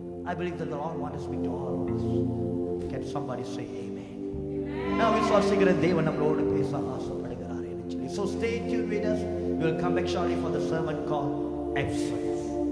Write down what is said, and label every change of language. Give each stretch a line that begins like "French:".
English: I believe that the Lord wants to speak to all of us. Can somebody say amen?
Tamil: Now விசுவாசிக்கிற தேவன் நம்மளோடு பேச ஆசைப்படுகிறார் என்று சொல்லி.
English: So stay tuned with us. We will come back shortly for the sermon called Absence.